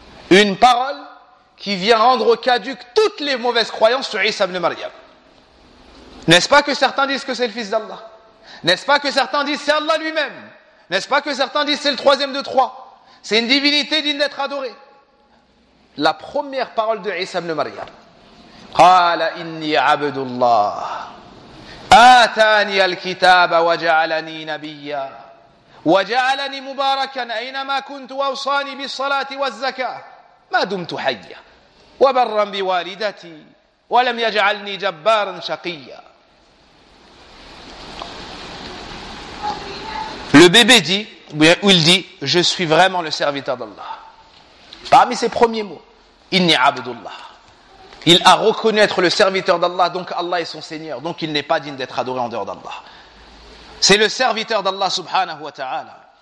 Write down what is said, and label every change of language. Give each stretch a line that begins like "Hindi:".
French: Une parole qui vient rendre caduque toutes les mauvaises croyances sur Isa ibn Maryam. N'est-ce pas que certains disent que c'est le fils d'Allah? N'est-ce pas que certains disent que c'est Allah lui-même? N'est-ce pas que certains disent que c'est le troisième de trois? C'est une divinité digne d'être adorée. La première parole de Isa ibn Maryam.
Arabic: قال إني عبد الله آتاني الكتاب وجعلني نبيا وجعلني مباركا أينما كنت وأوصاني بالصلاة والزكاة ما دمت حيا وبرا بوالدتي ولم يجعلني جبارا شقيا.
French: Le bébé dit, ou il dit, je suis vraiment le serviteur d'Allah. Parmi ses premiers mots,
Arabic: إني عبد الله.
French: Il a reconnu être le serviteur d'Allah, donc Allah est son Seigneur. Donc il n'est pas digne d'être adoré en dehors d'Allah. C'est le serviteur d'Allah subhanahu wa ta'ala.